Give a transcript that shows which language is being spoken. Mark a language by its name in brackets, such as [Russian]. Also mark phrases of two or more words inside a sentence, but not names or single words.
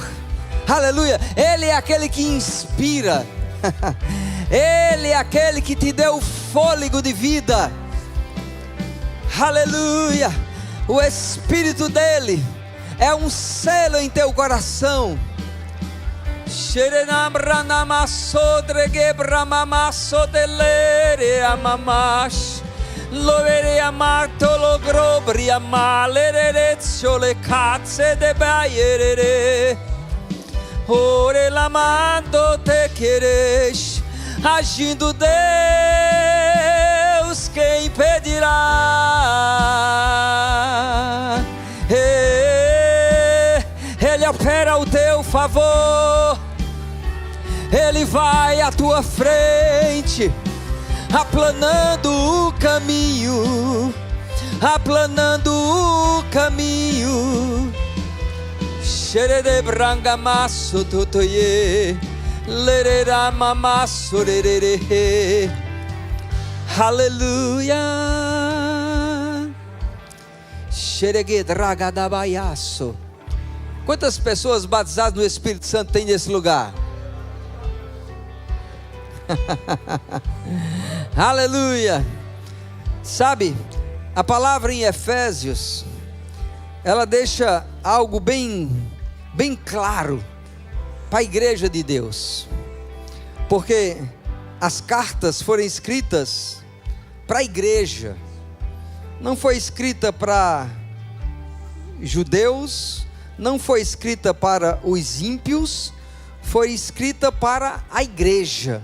[Portuguese] Aleluia. Ele é aquele que inspira. Ele é aquele que te deu fôlego de vida. Aleluia. O Espírito dele é um selo em teu coração. Lovere amato lo grobri amalere le cazze de baiere. Ore lamando te queres, agindo Deus, quem impedirá? Ele opera ao teu favor, Ele vai à tua frente, aplanando o caminho, aplanando o caminho. Xerede branga masso tutoye, lerera mamasso lerere. Aleluia. Xeregue draga da baiaço. Quantas pessoas batizadas no Espírito Santo tem nesse lugar? Aleluia. Sabe, a palavra em Efésios, ela deixa algo bem claro para a igreja de Deus, porque as cartas foram escritas para a igreja, não foi escrita para judeus, não foi escrita para os ímpios, foi escrita para a igreja.